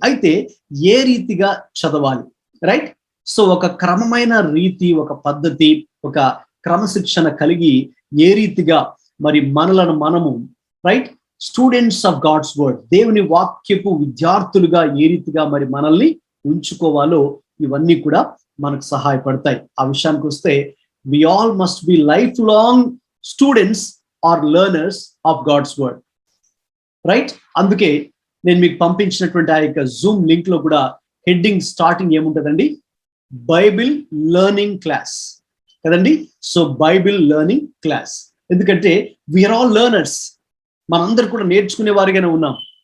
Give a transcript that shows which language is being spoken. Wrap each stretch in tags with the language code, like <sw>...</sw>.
<te>అయితే ఏ రీతిగా చదవాలి? రైట్, సో ఒక క్రమమైన రీతి, ఒక పద్ధతి, ఒక క్రమశిక్షణ కలిగి ఏ రీతిగా మరి మనము</te> <en>right students of God's word,</en> <te>దేవుని వాక్యపు విద్యార్థులుగా ఏ రీతిగా మరి మనల్ని ఉంచుకోవాలో ఇవన్నీ కూడా మనకు సహాయపడతాయి. ఆ విషయానికి వస్తే</te> <en>we all must be lifelong students or learners of God's word.</en> <te>Right, అందుకే నేను మీకు పంపించినటువంటి ఆ యొక్క జూమ్ లింక్ లో కూడా heading starting ఏముంటదండి? Bible learning class కదండి. సో బైబిల్ లెర్నింగ్ క్లాస్, ఎందుకంటే</te> <en>we are all learners,</en> <te>మనందరూ కూడా నేర్చుకునే వారిగానే ఉన్నాం.</te>